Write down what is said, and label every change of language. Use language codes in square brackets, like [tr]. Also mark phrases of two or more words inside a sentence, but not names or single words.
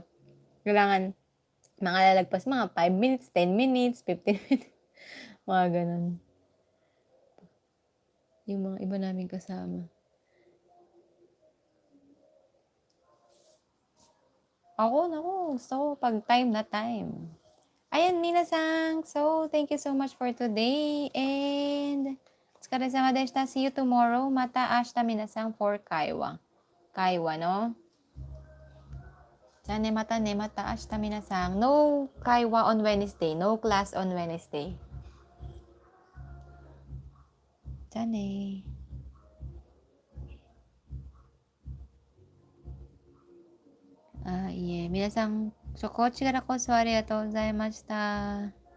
[tl] Kailangan, mga lalagpas, mga 5 minutes, 10 minutes, 15 minutes. Mga ganun. Yung mga iba naming kasama. Ako, gusto ko pag time na time. Ayan, [ja] minasan. [en] So, thank you so much for today. And, [ja] お疲れ様でした. [en] See you tomorrow. [ja] また明日皆さん for kaiwa. Kaiwa, no? じゃあねまた明日皆さん. [en] No kaiwa on Wednesday. No class on Wednesday. [ja] Jane. いや。皆さん, こちらこそありがとうございました。